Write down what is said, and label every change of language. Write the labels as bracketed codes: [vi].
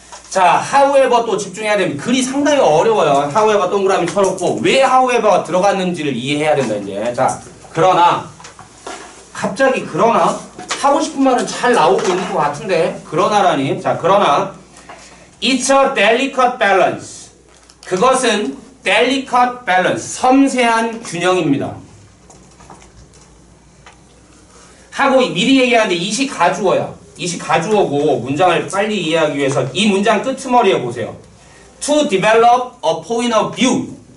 [ko] 자, however 또 집중해야 됩니다. 글이 상당히 어려워요. however 동그라미 쳐놓고 왜 however가 들어갔는지를 이해해야 된다 이제. 자, 그러나 갑자기 그러나 하고 싶은 말은 잘 나오고 있는 것 같은데 그러나라니. 자, 그러나 [en] it's a delicate balance. [ko] 그것은 [en] delicate balance, [ko] 섬세한 균형입니다. 하고 미리 얘기하는데 이시 가주어야. 이시 가주어고 문장을 빨리 이해하기 위해서 이 문장 끄트머리에 보세요. [en] To develop a point of view.